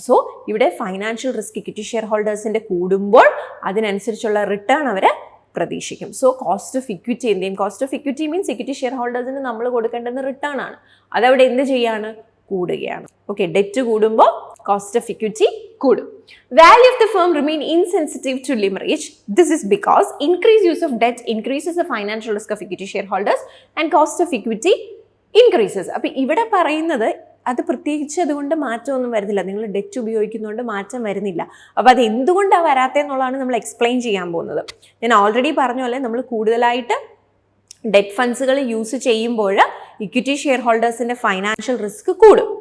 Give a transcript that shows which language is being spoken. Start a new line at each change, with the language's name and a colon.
Malayalam: So ഇവിടെ financial risk equity share ഹോൾഡേഴ്സിൻ്റെ കൂടുമ്പോൾ അതിനനുസരിച്ചുള്ള return our പ്രതീക്ഷിക്കും. So cost of equity എന്ത് ചെയ്യും? Cost of equity means equity share ഹോൾഡേഴ്സിന് നമ്മൾ കൊടുക്കേണ്ടുന്ന റിട്ടേൺ ആണ്. അതവിടെ എന്ത് ചെയ്യാണ്? കൂടുകയാണ്. ഓക്കെ, ഡെറ്റ് കൂടുമ്പോൾ കോസ്റ്റ് ഓഫ് ഇക്വിറ്റി കൂടും.
English: Value of the firm remain insensitive to leverage. This is because increased use of debt increases the financial risk of equity shareholders and cost of equity increases.
Malayalam: അപ്പോൾ ഇവിടെ പറയുന്നത് അത് പ്രത്യേകിച്ച് അതുകൊണ്ട് മാറ്റമൊന്നും വരുന്നില്ല. നിങ്ങൾ ഡെറ്റ് ഉപയോഗിക്കുന്നതുകൊണ്ട് മാറ്റം വരുന്നില്ല. അപ്പോൾ അത് എന്തുകൊണ്ടാണ് വരാത്തതെന്നുള്ളതാണ് നമ്മൾ എക്സ്പ്ലെയിൻ ചെയ്യാൻ പോകുന്നത്. ഞാൻ ഓൾറെഡി പറഞ്ഞ പോലെ നമ്മൾ കൂടുതലായിട്ട് ഡെറ്റ് ഫണ്ട്സുകൾ യൂസ് ചെയ്യുമ്പോൾ ഇക്വിറ്റി ഷെയർ ഹോൾഡേഴ്സിൻ്റെ ഫൈനാൻഷ്യൽ റിസ്ക് കൂടും.